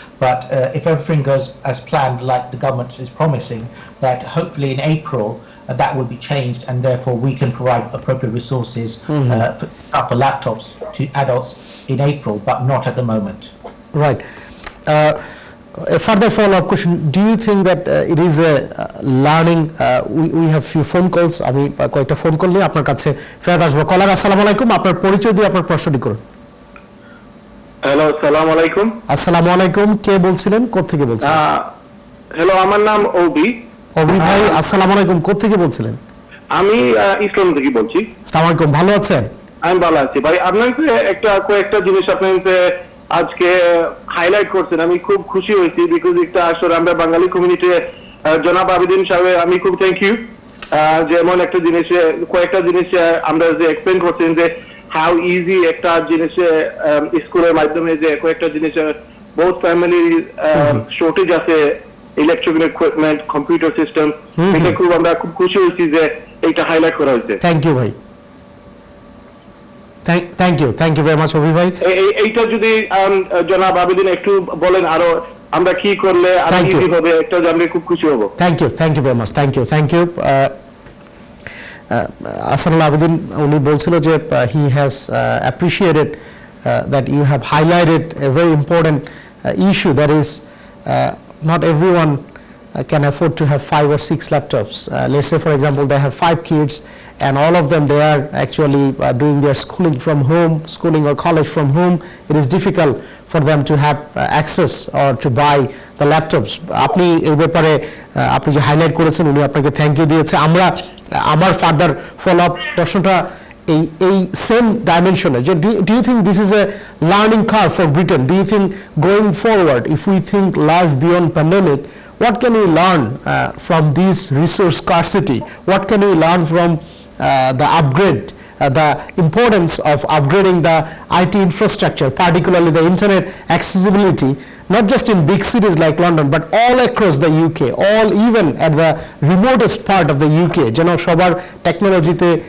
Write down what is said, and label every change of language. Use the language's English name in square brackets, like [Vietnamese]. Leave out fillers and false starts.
[English] But if everything goes as planned, like the government is promising, that hopefully in April that will be changed, and therefore we can provide appropriate resources for laptops to adults in April, but not at the moment. Right. A further follow-up question: do you think that it is a learning? We have few phone calls. [Bangla] আমি কয়েকটা phone call নিয়ে আপনার কাছে ফেরত আসবো। কলার আসসালামু আলাইকুম, আপনার পরিচয় দিয়ে আপনার প্রশ্নটি করুন। হ্যালো, আসসালামু আলাইকুম। আসসালামু আলাইকুম, কে বলছিলেন, কোথা থেকে বলছেন? হ্যালো, আমার নাম ওবি। ওবি ভাই, আসসালামু আলাইকুম, কোথা থেকে বলছিলেন? আমি ইসলাম থেকে বলছি। আসসালামু আলাইকুম, ভালো আছেন? আমি ভালো আছি ভাই। আপনাকে কয়েকটা জিনিস আপনাকে আজকে হাইলাইট করছেন, আমি খুব খুশি হয়েছি, বিকজ একটা আসলে আমরা বাঙালি কমিউনিটি জনাব আবেদিন সাহেব, আমি খুব থ্যাংক ইউ, যেমন একটা জিনিস, কয়েকটা জিনিস আমরা যে এক্সপ্লেন করছেন যে [English] how easy [Bangla] একটা জিনিস স্কুলের মাধ্যমে, যে কয়েকটা জিনিস বহুত ফ্যামিলি শর্টেজ আছে, ইলেকট্রিক্যাল ইকুইপমেন্ট, কম্পিউটার সিস্টেম, এটা খুব আমরা খুব খুশি হয়েছি যে এইটা হাইলাইট করা হয়েছে। [English] Thank you ভাই, thank you very much Abhi ভাই। [Bangla] এইটা যদি জনাব আবেদিন একটু বলেন, আরো আমরা কি করলে আরো ইজি হবে, একটা জানলে খুব খুশি হব। [English] Thank you very much, thank you. Ahsanul Abidin [Bangla] উনি বলছিল যে [English] he has appreciated that you have highlighted a very important issue, that is not everyone can afford to have 5 or 6 laptops. Let's say, for example, they have 5 kids, and all of them, they are actually doing their schooling or college from home. It is difficult for them to have access or to buy the laptops. [Bangla] আপনি এই ব্যাপারে আপনি যে highlight করেছেন, উনি আপনাকে thank you দিয়েছে। আমার ফার্দার ফলো আপ প্রশ্নটা এই সেম ডাইমেনশনে, যে [English] Do you think this is a learning curve for Britain? Do you think going forward, if we think life beyond pandemic, what can we learn from this resource scarcity? What can we learn from the upgrade, the importance of upgrading the IT infrastructure, particularly the internet accessibility, not just in big cities like London, but all across the UK, all even at the remotest part of the UK, [Bangla] যেন সবার টেকনোলজিতে